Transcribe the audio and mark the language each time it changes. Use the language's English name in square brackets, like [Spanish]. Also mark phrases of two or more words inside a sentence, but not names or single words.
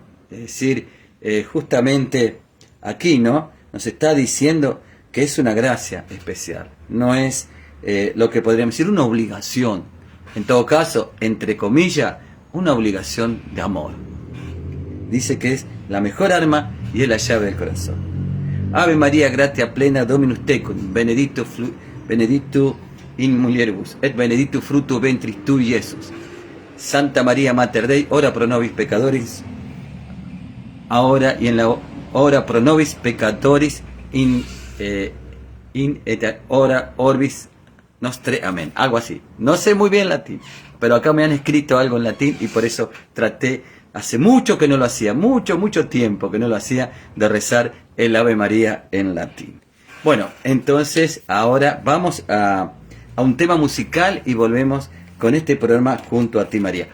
[Spanish] Es decir, justamente aquí, ¿no?, nos está diciendo que es una gracia especial, no es lo que podríamos decir una obligación, en todo caso, entre comillas, una obligación de amor. Dice que es la mejor arma y es la llave del corazón. [Latin] Ave María, gratia plena, Dominus tecum, benedictus in mulieribus, et benedictus fructus ventris tui, Iesus. Santa María Mater Dei, ora pro nobis pecadores, [Spanish] ahora y en la hora [Latin] pro nobis pecadores, in et hora orbis nostre. [Spanish] Amén. Algo así. No sé muy bien latín, pero acá me han escrito algo en latín y por eso traté, hace mucho que no lo hacía, mucho tiempo que no lo hacía, de rezar el Ave María en latín. Bueno, entonces ahora vamos a un tema musical y volvemos con este programa junto a ti, María.